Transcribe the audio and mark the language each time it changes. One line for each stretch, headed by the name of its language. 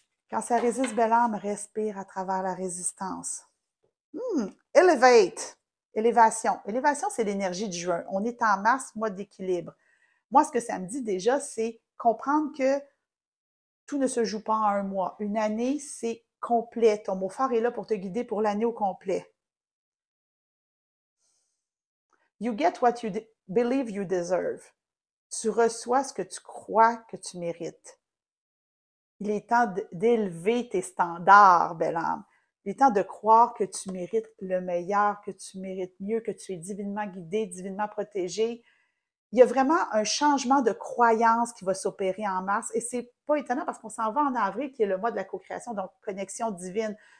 French: Quand ça résiste, belle âme, respire à travers la résistance. Elevate. Élévation. Élévation, c'est l'énergie du juin. On est en mars, mois d'équilibre. Moi, ce que ça me dit déjà, c'est comprendre que tout ne se joue pas en un mois. Une année, c'est complet. Ton mot phare est là pour te guider pour l'année au complet.
English: You get what you believe you deserve.
French: Tu reçois ce que tu crois que tu mérites. Il est temps d'élever tes standards, belle âme. Il est temps de croire que tu mérites le meilleur, que tu mérites mieux, que tu es divinement guidé, divinement protégé. Il y a vraiment un changement de croyance qui va s'opérer en mars et c'est pas étonnant parce qu'on s'en va en avril qui est le mois de la co-création, donc connexion divine.